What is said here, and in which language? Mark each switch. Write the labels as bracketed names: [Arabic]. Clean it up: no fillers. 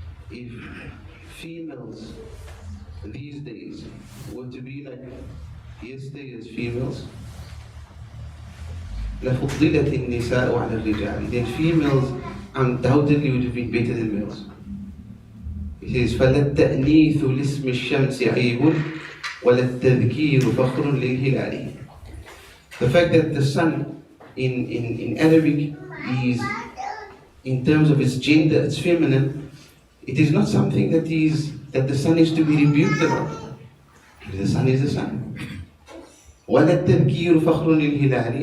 [English] If females these days were to be like yesterday's females, [Arabic] لفضلت النساء على الرجال, [English] then females undoubtedly would have been better than males. He says, [Arabic] فَلَا التَّأْنِيثُ لِاسْمِ الشَّمْسِ عَيْبٌ وَلَا التَّذْكِيرُ فَخْرٌ لِلْهِلَالِ. [English] The fact that the sun in Arabic is, in terms of its gender, it's feminine, it is not something that the sun is to be rebuked about. The sun is the sun. [Arabic] ولا التذكير فخر للهلال.